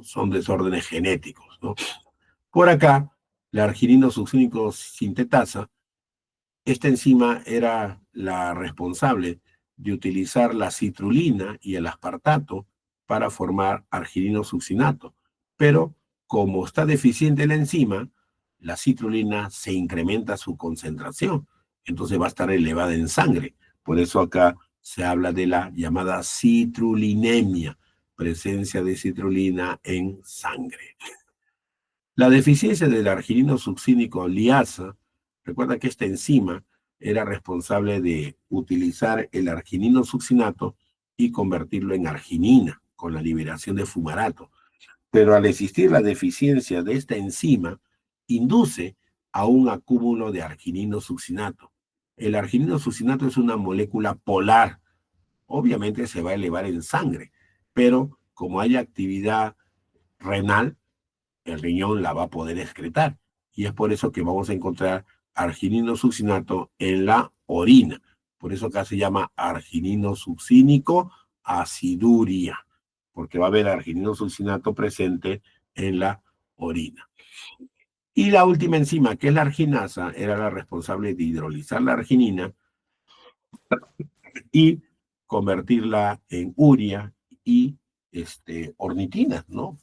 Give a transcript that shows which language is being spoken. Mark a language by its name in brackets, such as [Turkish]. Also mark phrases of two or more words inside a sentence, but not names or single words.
[Spanish] Son desórdenes genéticos, ¿no? Por acá, la arginino succínico sintetasa, esta enzima era la responsable de utilizar la citrulina y el aspartato para formar arginino succinato, pero como está deficiente la enzima, la citrulina se incrementa su concentración, entonces va a estar elevada en sangre. Por eso acá se habla de la llamada citrulinemia, presencia de citrulina en sangre. La deficiencia del arginino succínico liasa, recuerda que esta enzima era responsable de utilizar el arginino succinato y convertirlo en arginina con la liberación de fumarato. Pero al existir la deficiencia de esta enzima, induce a un acúmulo de arginino succinato. El arginino succinato es una molécula polar. Obviamente se va a elevar en sangre, pero como hay actividad renal, el riñón la va a poder excretar. Y es por eso que vamos a encontrar arginino succinato en la orina. Por eso acá se llama arginino succínico aciduria, porque va a haber arginino succinato presente en la orina. Y la última enzima, que es la arginasa, era la responsable de hidrolizar la arginina y convertirla en urea y ornitina, ¿no?